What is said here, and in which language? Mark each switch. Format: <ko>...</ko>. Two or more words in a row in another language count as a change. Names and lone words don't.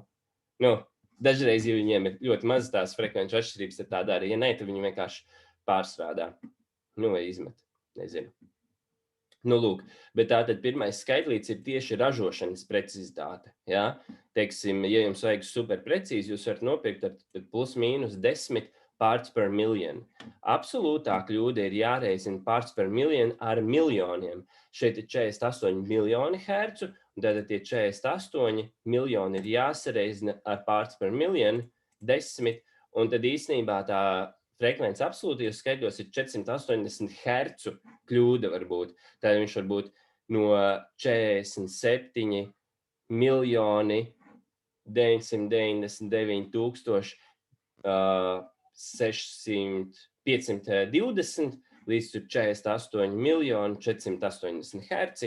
<lv>Nu, dažreiz, ja viņiem ir ļoti maz tās frekvenču atšķirības, tad tā dara. Ja ne, tad viņi vienkārši pārstrādā. Nu, vai izmet. Nezinu. Nu, lūk, bet tātad pirmais skaitlīts ir tieši ražošanas precizitāte. Ja? Teiksim, ja jums vajag super precīzi, jūs varat nopirkt ar plus mīnus 10</lv> <en>parts per million.</en> <lv>Absolūtā kļūda ir jāreizina</lv> <en>parts per million</en> <lv>ar miljoniem. Šeit ir 48 miljoni hercu, un tātad tie 48 miljoni ir jāsareizina ar</lv> <en>parts per million</en> <lv>10, un tad īstenībā tā frekvence absolūtajos skaitļos ir 480 hercu kļūda varbūt. Tad viņš var būt no 47 miljoni 999 520 līdz 48 miljoni 480 herci.</lv>